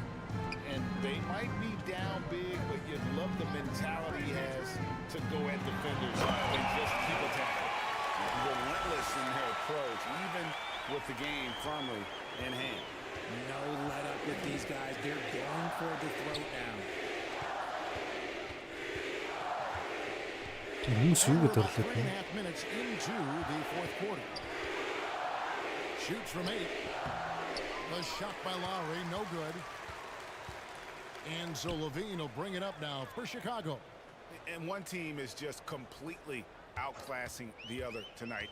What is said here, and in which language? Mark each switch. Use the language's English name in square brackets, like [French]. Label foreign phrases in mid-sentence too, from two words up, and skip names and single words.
[English] And they might be down big, but you love the mentality he has to go at defenders and just keep attacking. Relentless in her approach, even with the game firmly in hand. No let up with these guys. They're going for the throat now. [Mongolian] Хүмүүс юу гэдэг [English] About [Mongolian] төрлөө. [English] 3.5 minutes into the fourth quarter. Shoots from 8. The shot by Lowry, no good. And so Levine will bring it up now for Chicago. And one team is just completely outclassing the other tonight.